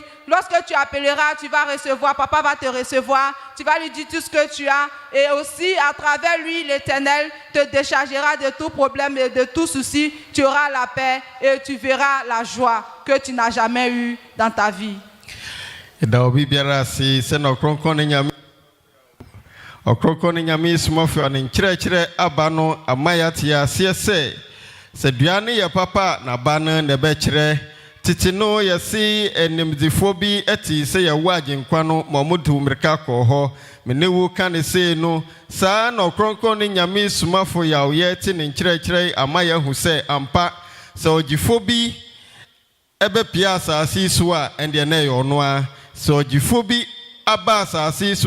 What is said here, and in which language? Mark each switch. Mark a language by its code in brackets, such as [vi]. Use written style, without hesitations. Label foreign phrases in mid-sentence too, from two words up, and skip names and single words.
[fr] Lorsque tu appelleras, tu vas recevoir, papa va te recevoir, tu vas lui dire tout ce que tu as. Et aussi, à travers lui, l'Éternel te déchargera de tout problème et de tout souci. Tu auras la paix et tu verras la joie que tu n'as jamais eue dans ta vie. [ak] Ɔkrɔnkrɔnyi Nyame Somafo ane nkyerɛkyerɛ aba no amaya te aseɛ sɛ sɛ duane yɛ papa na ba no na ɛbɛkyerɛ tete no yɛsi enimdifo bi eti sɛ yɛwɔ agyenkwa no ma ɔmodu mmirika kɔ hɔ mene wo ka ne sei no saa na Ɔkrɔnkrɔnyi Nyame Somafo Yawoh yɛ te ne nkyerɛkyerɛ amaya hu sɛ ampa sɛ ɔgyifo bi ɛbɛpia asase so a ɛndeɛ na ɛyɛ ɔno a sɛ ɔgyifo bi aba asase so